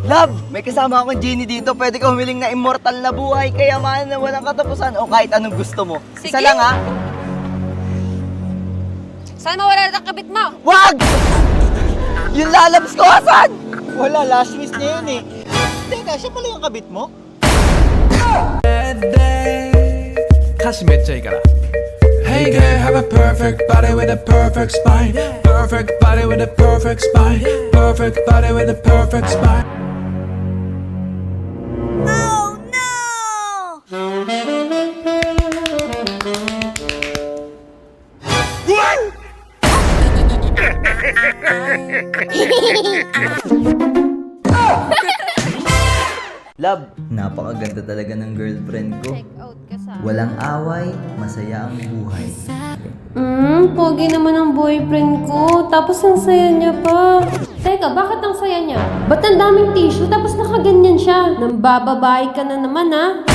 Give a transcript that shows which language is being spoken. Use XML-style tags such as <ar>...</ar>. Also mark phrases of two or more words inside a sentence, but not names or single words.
<tl>Love, may kasama akong genie dito. Pwede ka humiling na immortal na buhay, kayamanan na walang katapusan, o kahit anong gusto mo. Isa Sige. lang ha. Sana mawala na ang kabit mo. Wag! Yung lalabs ko, asan? Wala, last wish niya yun eh. Teka, siya pala yung kabit mo?</tl> <ja>歌詞めっちゃいいから</ja> <en>Hey girl, have a perfect body with a perfect spine Perfect body with a perfect spine Perfect body with a perfect spine Oh no!</en> <tl>Love, napakaganda talaga ng girlfriend ko.</tl> <en>Check out</en> <tl>ka sa... Walang away, masaya ang buhay. Pogi naman ang boyfriend ko. Tapos ang saya niya pa. Teka, bakit ang saya niya? Ba't ang daming tissue tapos nakaganyan siya? Nambababae ka na naman, ha?</tl>